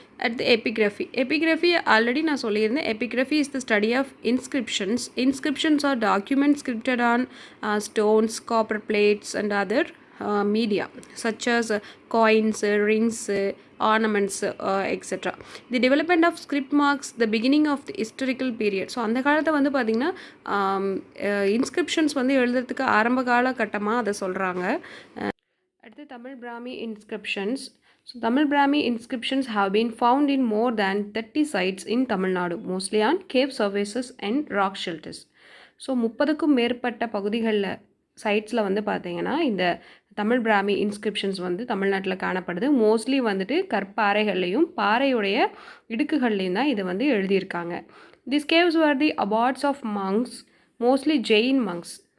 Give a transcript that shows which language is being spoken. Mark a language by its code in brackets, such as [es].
[ta] அடுத்து epigraphy already நான் சொல்லியிருந்தேன். [en] Epigraphy is the study of inscriptions or documents scripted on stones, copper plates and other media such as coins, rings, ornaments, etc. The development of script marks the beginning of the historical period. [ta] So அந்த காலத்தை வந்து பார்த்திங்கன்னா inscriptions வந்து எழுதுறதுக்கு ஆரம்ப கால கட்டமாக அதை சொல்கிறாங்க. அடுத்து Tamil Brahmi inscriptions. [en] So Tamil Brahmi inscriptions have been found in more than 30 sites in Tamil Nadu, mostly on cave surfaces and rock shelters. [ta] So 30க்கும் மேற்பட்ட பகுதிகளில் சைட்ஸில் வந்து பார்த்திங்கன்னா இந்த தமிழ் பிராமி இன்ஸ்கிரிப்ஷன்ஸ் வந்து தமிழ்நாட்டில் காணப்படுது. மோஸ்ட்லி வந்துட்டு கற்பாறைகள்லையும் பாறையுடைய இடுக்குகள்லையும் தான் இது வந்து எழுதியிருக்காங்க. [en] This caves are the abodes of monks, mostly Jain monks.